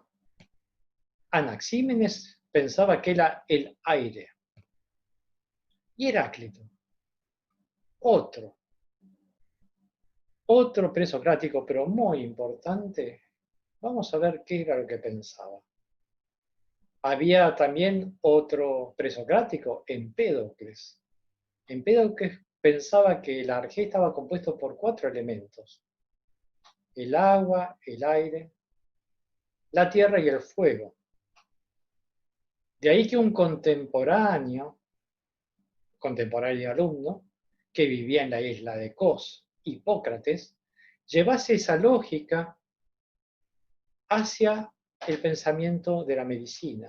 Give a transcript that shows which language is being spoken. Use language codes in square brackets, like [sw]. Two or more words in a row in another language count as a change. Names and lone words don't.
[es] Anaxímenes pensaba que era el aire. Y Heráclito, otro presocrático, pero muy importante, vamos a ver qué era lo que pensaba. Había también otro presocrático, Empédocles. Empédocles pensaba que el arjé estaba compuesto por 4 elementos: el agua, el aire, la tierra y el fuego. De ahí que un contemporáneo alumno, que vivía en la isla de Kos, Hipócrates, llevase esa lógica hacia el pensamiento de la medicina.